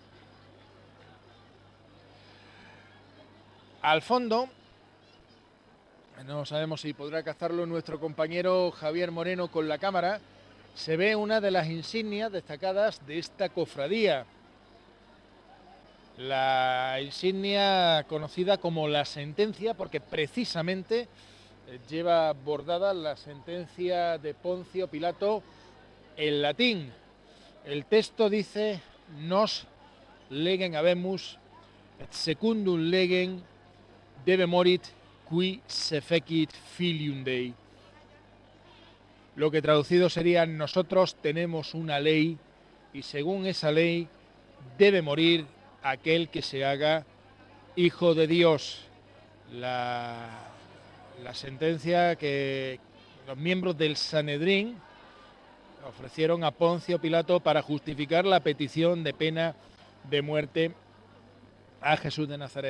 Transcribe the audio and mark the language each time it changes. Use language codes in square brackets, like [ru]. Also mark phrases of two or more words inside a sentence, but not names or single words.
[es] Al fondo, no sabemos si podrá captarlo nuestro compañero Javier Moreno con la cámara, se ve una de las insignias destacadas de esta cofradía. La insignia conocida como la sentencia, porque precisamente lleva bordada la sentencia de Poncio Pilato en latín. El texto dice: [la] nos legem habemus et secundum legem debe morit qui se fecit filium Dei. [es] Lo que traducido sería: nosotros tenemos una ley y según esa ley debe morir aquel que se haga hijo de Dios. La sentencia que los miembros del Sanedrín ofrecieron a Poncio Pilato para justificar la petición de pena de muerte a Jesús de Nazaret.